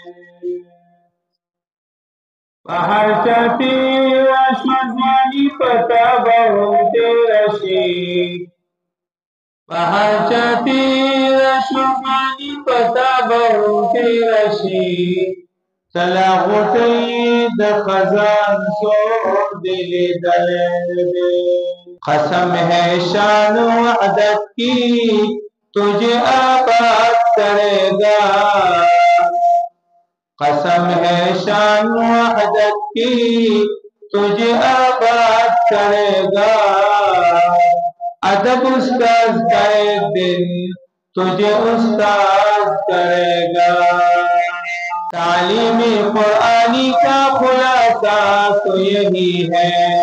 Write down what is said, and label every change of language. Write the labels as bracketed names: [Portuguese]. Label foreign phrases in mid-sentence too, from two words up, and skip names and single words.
[Pashto] په هر چا تېره شوه ځواني پتا به هم تېره شي په هر چا تېره شوه ځواني پتا به هم تېره شي چلا غوټۍ د خزان څوک دې لیدلی دی [Urdu] قسم ہے شان وعدت کی تجھے آباد کرے گا قسم ہے شان وعدت کی تجھے آباد کرے گا ادب استاذ کا ایک دن تجھے استاذ کرے گا تعلیم قرآنی کا خلاصہ تو یہی ہے